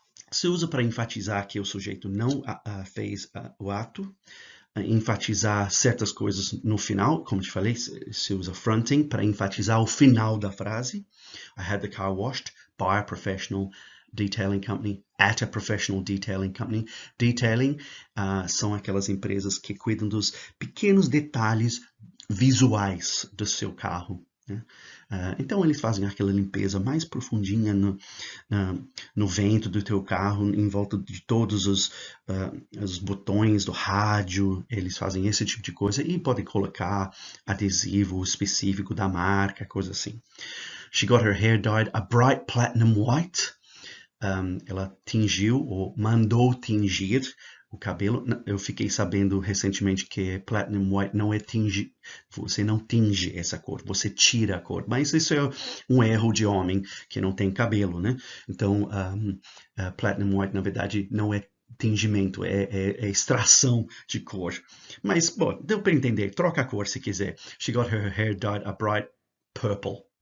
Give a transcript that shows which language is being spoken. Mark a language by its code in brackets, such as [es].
[pt] Se usa para enfatizar que o sujeito não fez o ato, enfatizar certas coisas no final, como te falei, se usa fronting para enfatizar o final da frase. [en] I had the car washed by a professional detailing company, at a professional detailing company. [pt] Detailing são aquelas empresas que cuidam dos pequenos detalhes visuais do seu carro. Né? Então eles fazem aquela limpeza mais profundinha no vento do teu carro, em volta de todos os botões do rádio. Eles fazem esse tipo de coisa e podem colocar adesivo específico da marca, coisa assim. [en] She got her hair dyed a bright platinum white. [pt] Ela tingiu ou mandou tingir o cabelo. Eu fiquei sabendo recentemente que platinum white não é tingir. Você não tinge essa cor, você tira a cor. Mas isso é um erro de homem que não tem cabelo, né? Então, platinum white, na verdade, não é tingimento, é extração de cor. Mas, bom, deu para entender. Troca a cor se quiser. [en] She got her hair dyed a bright purple.